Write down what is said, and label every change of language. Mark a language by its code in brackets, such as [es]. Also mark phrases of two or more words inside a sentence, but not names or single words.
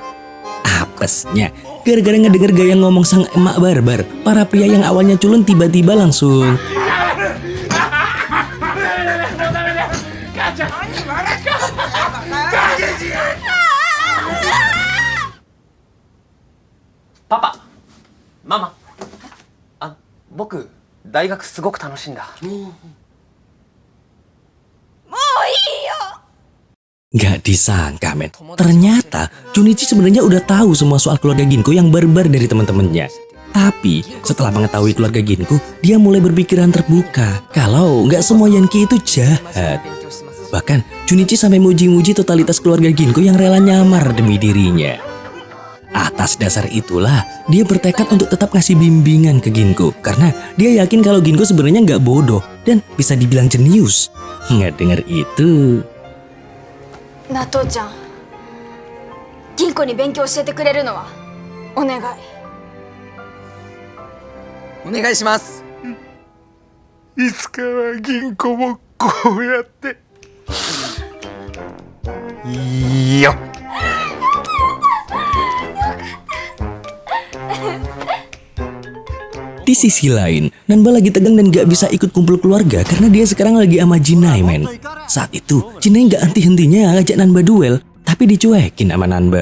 [id] Apesnya, gara-gara ngedenger gaya ngomong sang emak barbar, para pria yang awalnya culun tiba-tiba langsung [ja] Papa, Mama, 僕、大学すごく楽しいんだ。 [id] Gak disangka, men. Ternyata Junichi sebenarnya udah tahu semua soal keluarga Ginko yang barbar dari teman-temannya. Tapi setelah mengetahui keluarga Ginko, dia mulai berpikiran terbuka kalau nggak semua Yankee itu jahat. Bahkan Junichi sampai muji-muji totalitas keluarga Ginko yang rela nyamar demi dirinya. Atas dasar itulah dia bertekad untuk tetap ngasih bimbingan ke Ginko karena dia yakin kalau Ginko sebenarnya nggak bodoh dan bisa dibilang jenius. Nggak denger itu. [ja] なあ父ちゃん、銀行に勉強教えてくれるのはお願い。お願いします。いつかは銀行もこうやっていいよ。 [id] Di sisi lain, Nanba lagi tegang dan gak bisa ikut kumpul keluarga karena dia sekarang lagi sama Jinai, men. Saat itu, Jinai gak henti-hentinya ngajak Nanba duel, tapi dicuekin sama Nanba.